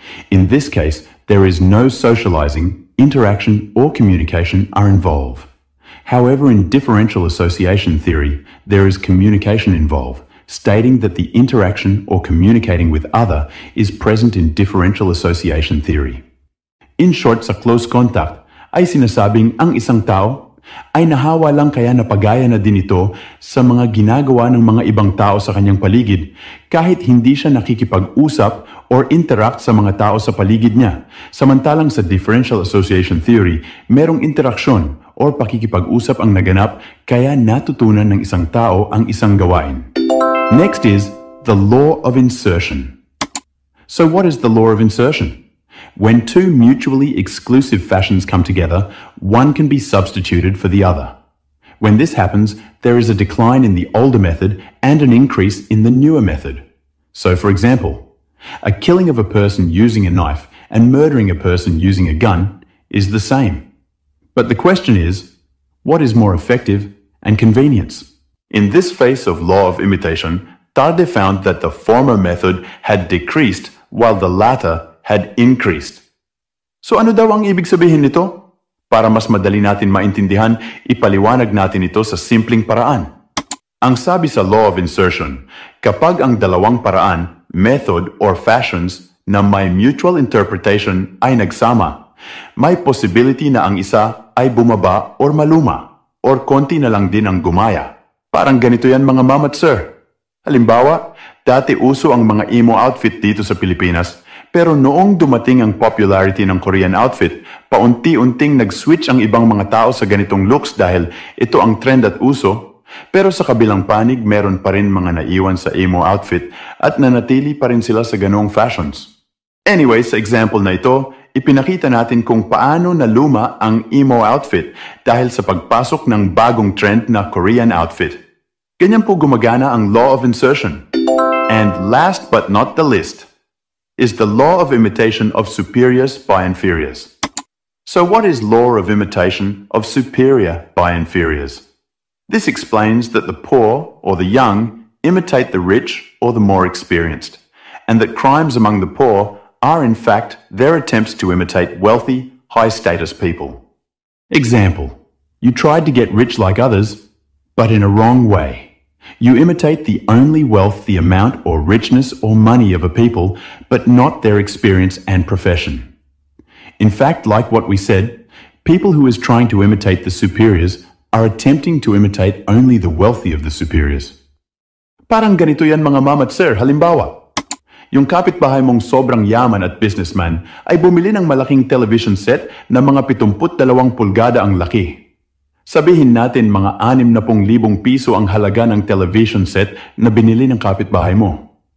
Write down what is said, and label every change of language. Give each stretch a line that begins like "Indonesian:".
English: In this case, there is no socializing, interaction, or communication are involved. However, in differential association theory, there is communication involved, stating that the interaction or communicating with other is present in differential association theory.
Filipino: In short, sa close contact, ay sinasabing ang isang tao ay nahawa lang kaya napagaya na din ito sa mga ginagawa ng mga ibang tao sa kanyang paligid kahit hindi siya nakikipag-usap or interact sa mga tao sa paligid niya. Samantalang sa differential association theory, merong interaksyon or pakikipag-usap ang naganap kaya natutunan ng isang tao ang isang gawain.
English: Next is the law of insertion. So what is the law of insertion? When two mutually exclusive fashions come together, one can be substituted for the other. When this happens, there is a decline in the older method and an increase in the newer method. So for example, a killing of a person using a knife and murdering a person using a gun is the same. But the question is, what is more effective and convenience? In this phase of law of imitation, Tarde found that the former method had decreased while the latter had increased.
Filipino: So ano daw ang ibig sabihin nito? Para mas madali natin maintindihan, ipaliwanag natin ito sa simpleng paraan. Ang sabi sa law of insertion, kapag ang dalawang paraan, method or fashions na may mutual interpretation ay nagsama, may possibility na ang isa ay bumaba or maluma, or konti na lang din ang gumaya. Parang ganito yan mga ma'am at sir. Halimbawa, dati uso ang mga emo outfit dito sa Pilipinas, pero noong dumating ang popularity ng Korean outfit, paunti-unting nag-switch ang ibang mga tao sa ganitong looks dahil ito ang trend at uso, pero sa kabilang panig meron pa rin mga naiwan sa emo outfit at nanatili pa rin sila sa ganoong fashions. Anyway, sa example na ito, ipinakita natin kung paano naluma ang emo outfit dahil sa pagpasok ng bagong trend na Korean outfit. Ganyan po gumagana ang law of insertion.
English: And last but not the least, is the law of imitation of superiors by inferiors. So what is law of imitation of superior by inferiors? This explains that the poor or the young imitate the rich or the more experienced, and that crimes among the poor are in fact their attempts to imitate wealthy, high-status people. Example, you tried to get rich like others, but in a wrong way. You imitate the only wealth, the amount or richness or money of a people, but not their experience and profession. In fact, like what we said, people who is trying to imitate the superiors are attempting to imitate only the wealthy of the superiors.
Filipino: Parang ganito yan mga ma'am at sir, halimbawa. Yung kapitbahay mong sobrang yaman at businessman ay bumili ng malaking television set na mga 72 pulgada ang laki. Sabihin natin mga 60,000 piso ang halaga ng television set na binili ng kapitbahay mo.